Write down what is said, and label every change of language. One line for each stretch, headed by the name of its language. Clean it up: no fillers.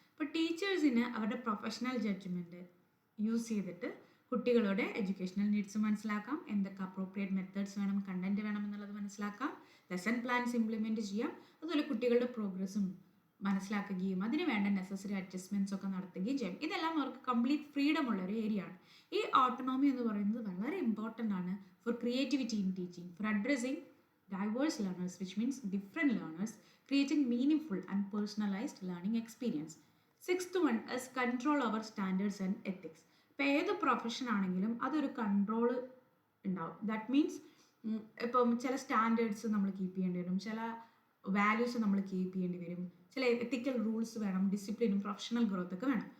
Malayalam: ഇപ്പോൾ ടീച്ചേഴ്സിന് അവരുടെ പ്രൊഫഷണൽ ജഡ്ജ്മെൻറ്റ് യൂസ് ചെയ്തിട്ട് കുട്ടികളുടെ എഡ്യൂക്കേഷണൽ നീഡ്സ് മനസ്സിലാക്കാം, എന്തൊക്കെ അപ്രോപ്രിയേറ്റ് മെത്തേഡ്സ് വേണം, കണ്ടൻറ്റ് വേണം എന്നുള്ളത് മനസ്സിലാക്കാം, ലെസൺ പ്ലാൻസ് ഇംപ്ലിമെൻറ്റ് ചെയ്യാം, അതുപോലെ കുട്ടികളുടെ പ്രോഗ്രസ്സും മനസ്സിലാക്കുകയും അതിന് വേണ്ട നെസസറി അഡ്ജസ്റ്റ്മെൻറ്റ്സ് ഒക്കെ നടത്തുകയും ചെയ്യും. ഇതെല്ലാം അവർക്ക് കംപ്ലീറ്റ് ഫ്രീഡം ഉള്ളൊരു ഏരിയ ആണ്. ഈ ഓട്ടോണോമി എന്ന് പറയുന്നത് വളരെ ഇമ്പോർട്ടൻ്റ് ആണ്
English: For creativity in teaching, for addressing diverse learners, which means different learners, creating meaningful and personalized learning experience. 6th one is control our standards and ethics.
Malayalam: ഇപ്പോൾ ഏത് profession ആണെങ്കിലും അതൊരു കൺട്രോൾ ഉണ്ടാവും.
English: that means
Malayalam: ഇപ്പം ചില standards നമ്മൾ keep ചെയ്യേണ്ടി വരും, ചില വാല്യൂസ് നമ്മൾ കീപ്പ് ചെയ്യേണ്ടി വരും, ചില എത്തിക്കൽ റൂൾസ് വേണം, ഡിസിപ്ലിനും പ്രൊഫഷണൽ ഗ്രോത്ത് ഒക്കെ വേണം.